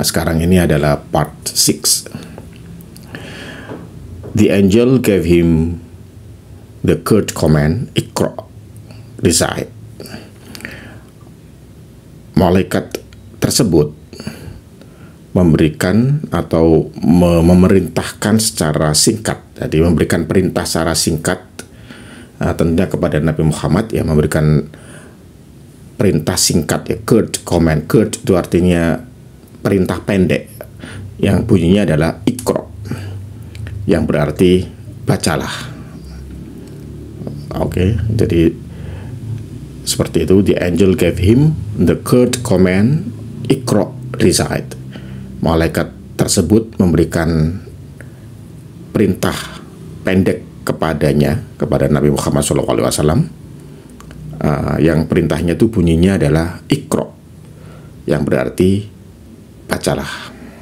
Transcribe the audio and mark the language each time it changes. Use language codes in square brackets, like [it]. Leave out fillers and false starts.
[id] Sekarang ini adalah part 6. [en] The angel gave him the curt command, Iqra, recite. [id] Malaikat tersebut memberikan atau memerintahkan secara singkat, jadi memberikan perintah secara singkat tentunya kepada Nabi Muhammad, ya, memberikan perintah singkat ya, curt command. Curt itu artinya perintah pendek yang bunyinya adalah Iqra, yang berarti bacalah. Oke, jadi seperti itu. [en] The angel gave him the curt command, Iqra, recite. [id] Malaikat tersebut memberikan perintah pendek kepadanya, kepada Nabi Muhammad SAW, yang perintahnya itu bunyinya adalah Iqra, yang berarti bacalah.